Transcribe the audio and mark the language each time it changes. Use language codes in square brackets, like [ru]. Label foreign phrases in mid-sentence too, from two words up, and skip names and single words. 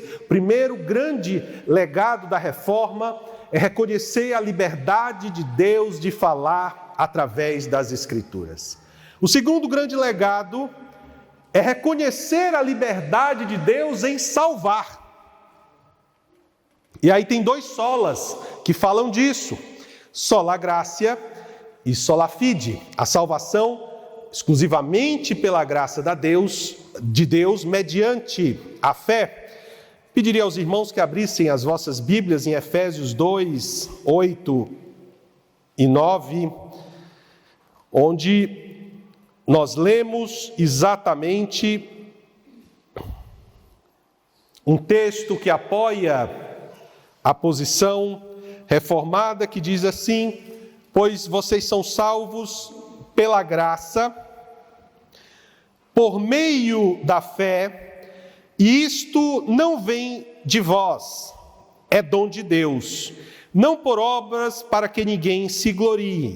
[pt] Primeiro, o grande legado da reforma é reconhecer a liberdade de Deus de falar através das Escrituras. O segundo grande legado é reconhecer a liberdade de Deus em salvar. E aí tem dois solas que falam disso: [la] sola gratia e sola fide. [pt] A salvação exclusivamente pela graça de Deus, mediante a fé. Pediria aos irmãos que abrissem as vossas Bíblias em Efésios 2, 8 e 9, onde nós lemos exatamente um texto que apoia a posição reformada, que diz assim: pois vocês são salvos pela graça, por meio da fé, e isto não vem de vós, é dom de Deus, não por obras para que ninguém se glorie.